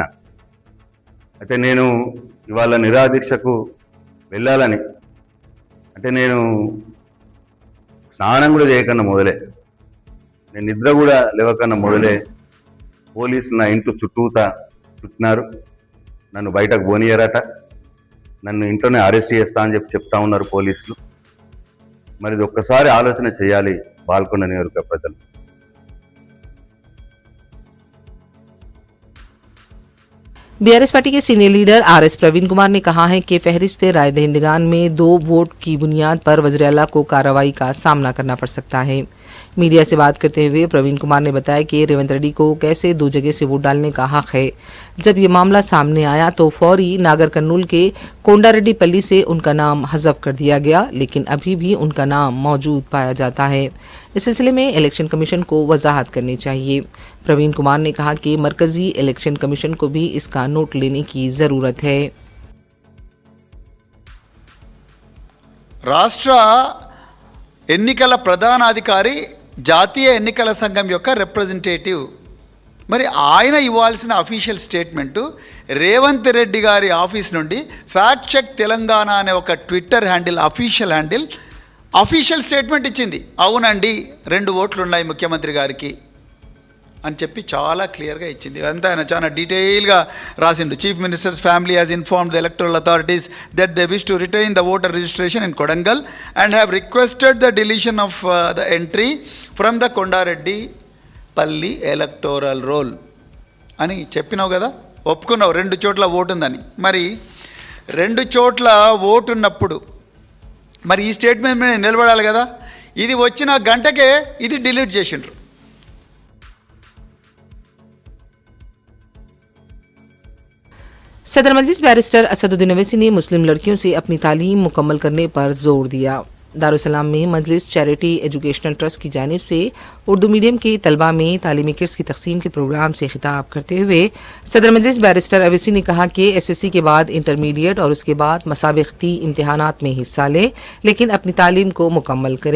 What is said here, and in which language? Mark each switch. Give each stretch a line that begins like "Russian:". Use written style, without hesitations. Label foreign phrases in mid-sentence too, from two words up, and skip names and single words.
Telugu: అయితే నేను ఇవాళ నిరాహార దీక్షకు వెళ్ళాలని అంటే నేను స్నానం కూడా చేయకన్నా మొదలే, నేను నిద్ర కూడా లేవకన్నా మొదలే పోలీసులు నా ఇంట్లో చుట్టినారు, నన్ను బయటకు పోనీయరట, నన్ను ఇంట్లోనే అరెస్ట్ చేస్తా అని చెప్పి చెప్తా ఉన్నారు పోలీసులు. మరి ఇది ఒక్కసారి ఆలోచన చేయాలి బాల్కొండ నియోజకవర్గ ప్రజలు.
Urdu: بی آر ایس پارٹی کے
English: senior leader
Urdu: آر ایس پروین کمار نے کہا ہے کہ فہرست رائے دہندگان میں 2 ووٹ کی بنیاد پر وزیر اعلیٰ کو کارروائی کا سامنا کرنا پڑ سکتا ہے. میڈیا سے بات کرتے ہوئے پروین کمار نے بتایا کہ ریونت ریڈی کو کیسے 2 جگہ سے ووٹ ڈالنے کا حق ہے. جب یہ معاملہ سامنے آیا تو فوری ناگر کرنول کے کونڈاریڈی پلی سے ان کا نام حذف کر دیا گیا، لیکن ابھی بھی ان کا نام موجود پایا جاتا ہے. اس سلسلے میں
English: Election Commission
Urdu: کو وضاحت کرنی چاہیے. پروین کمار نے کہا کہ مرکزی
English: Election Commission
Urdu: کو بھی اس کا نوٹ لینے کی ضرورت ہے.
Telugu: రాష్ట్ర ఎన్నికల ప్రధానాధికారి జాతీయ ఎన్నికల సంఘం యొక్క రిప్రజెంటేటివ్, మరి ఆయన ఇవ్వాల్సిన
English: official statement
Telugu: రేవంత్ రెడ్డి గారి ఆఫీస్ నుండి ఫ్యాక్ట్ చెక్ తెలంగాణ అనే ఒక
English: Twitter handle, official statement
Telugu: ఇచ్చింది. అవునండి 2 ఓట్లు ఉన్నాయి ముఖ్యమంత్రి గారికి అని చెప్పి చాలా క్లియర్గా ఇచ్చింది. అంతా ఆయన చాలా డీటెయిల్గా రాసిండు.
English: Chief Minister's family has informed the electoral authorities that they wish to retain the voter registration in Kodangal and have requested the deletion of the entry from the Kondareddy Palli electoral roll
Telugu: అని చెప్పినావు కదా, ఒప్పుకున్నావు 2 చోట్ల ఓటు ఉందని. మరి 2 చోట్ల ఓటు ఉన్నప్పుడు మరి ఈ స్టేట్మెంట్ మీద నిలబడాలి కదా. ఇది వచ్చిన గంటకే ఇది డిలీట్ చేసిండ్రు.
Urdu: صدر مجلس بیرسٹر اسدالدین اویسی نے مسلم لڑکیوں سے اپنی تعلیم مکمل کرنے پر زور دیا. دارالسلام میں مجلس چیریٹی ایجوکیشنل ٹرسٹ کی جانب سے اردو میڈیم کے طلبہ میں تعلیمی کٹس کی تقسیم کے پروگرام سے خطاب کرتے ہوئے صدر مجلس بیرسٹر اویسی نے کہا کہ ایس ایس سی کے بعد انٹرمیڈیٹ اور اس کے بعد مسابقتی امتحانات میں حصہ لیں، لیکن اپنی تعلیم کو مکمل کریں.